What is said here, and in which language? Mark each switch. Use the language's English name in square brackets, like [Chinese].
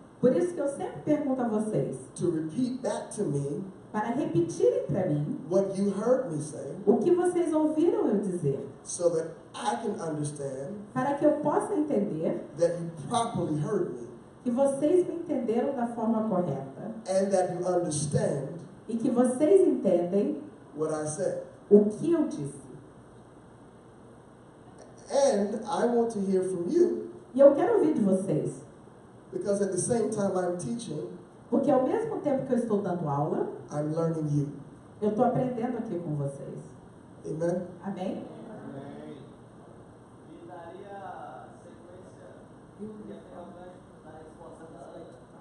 [Portuguese] que eu sempre pergunto a vocês [English] to repeat back to me [Portuguese] para repetirem para mim [English] what you heard me say [Portuguese] o que vocês ouviram eu dizer, [English] so that I can understand [Portuguese] para que eu possa entender [English] that you properly heard me [Portuguese] que vocês me entenderam da forma correta [English] and that you understand [Portuguese] e que vocês entendem [English] what I said. [Portuguese] o que eu disse. [English] And I want to hear from you [Portuguese] E eu quero ouvir de vocês, [English] because at the same time I'm teaching, [Portuguese] porque ao mesmo tempo que eu estou dando aula, [English] I'm learning you. [Portuguese] eu estou aprendendo aqui com vocês. [English] Amen? [Portuguese] Amém? Amém. E daria sequência e até o gancho da resposta da Ana.